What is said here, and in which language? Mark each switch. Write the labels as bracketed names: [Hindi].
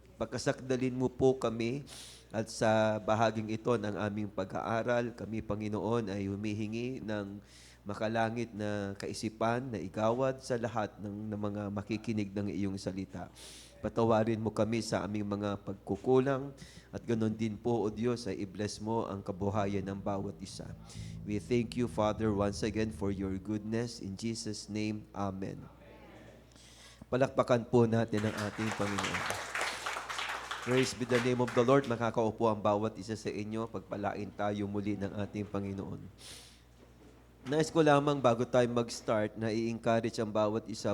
[Filipino] Pagkasakdalin mo po kami at sa bahaging ito ng aming pag-aaral, kami, Panginoon, ay humihingi ng makalangit na kaisipan na igawad sa lahat ng mga makikinig ng iyong salita. Patawarin mo kami sa aming mga pagkukulang at ganoon din po, O Diyos, ay i-bless mo ang kabuhayan ng bawat isa. [English] We thank you, Father, once again for your goodness. In Jesus' name, Amen. [Filipino] Palakpakan po natin ang ating Panginoon. [English] Praise be the name of the Lord. [Filipino] Makakaupo ang bawat isa sa inyo. Pagpalain tayo muli ng ating Panginoon. Nais ko lamang bago tayo mag-start na i-encourage ang bawat isa.